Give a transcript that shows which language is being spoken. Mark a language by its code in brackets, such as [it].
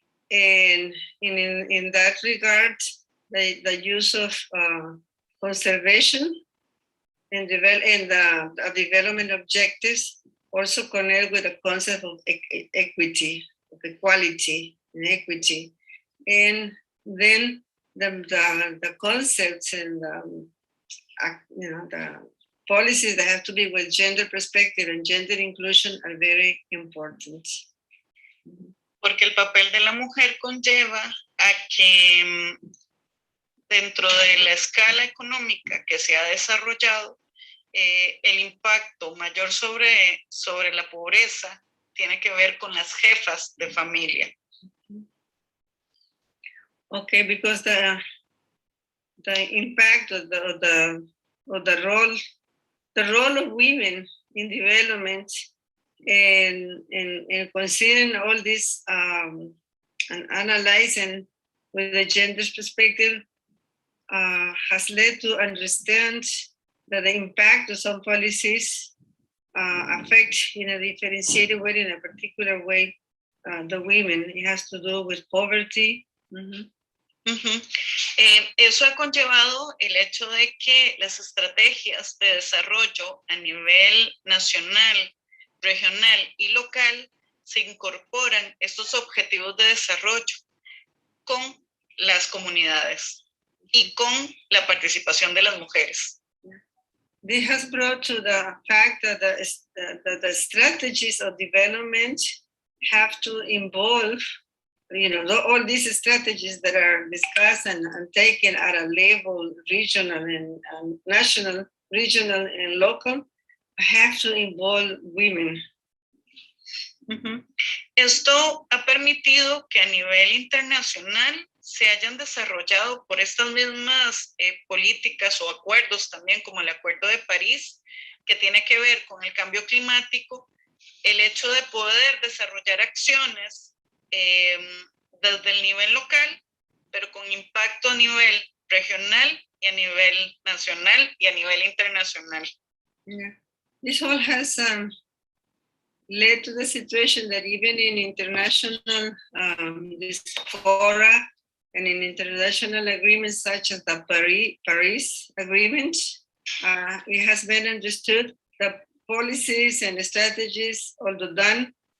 [en] And in that regard, the use of conservation and the development objectives also connect with the concept of equity, of equality and equity. And then the concepts and the policies that have to be with gender perspective and gender inclusion are very important. [es] Porque el papel de la mujer conlleva a que dentro de la escala económica que se ha desarrollado, el impacto mayor sobre la pobreza tiene que ver con las jefas de familia. [en] Okay, because the impact of the role of women in development, and considering all this and analyzing with the gender perspective has led to understand that the impact of some policies affect in a differentiated way, in a particular way, the women. It has to do with poverty. [es] Eso ha conllevado el hecho de que las estrategias de desarrollo a nivel nacional, regional y local se incorporan estos objetivos de desarrollo con las comunidades y con la participación de las mujeres. [en] This has brought to the fact that the strategies of development have to involve, all these strategies that are discussed and taken at a level, regional and national, regional and local, have to involve women. [es] Esto ha permitido que a nivel internacional se hayan desarrollado por estas mismas políticas o acuerdos también, como el Acuerdo de París, que tiene que ver con el cambio climático, el hecho de poder desarrollar acciones desde el nivel local, pero con impacto a nivel regional y a nivel nacional y a nivel internacional. Yeah. [en] This all has led to the situation that even in international this fora and in international agreements such as the Paris Agreement, it has been understood that policies and strategies, although done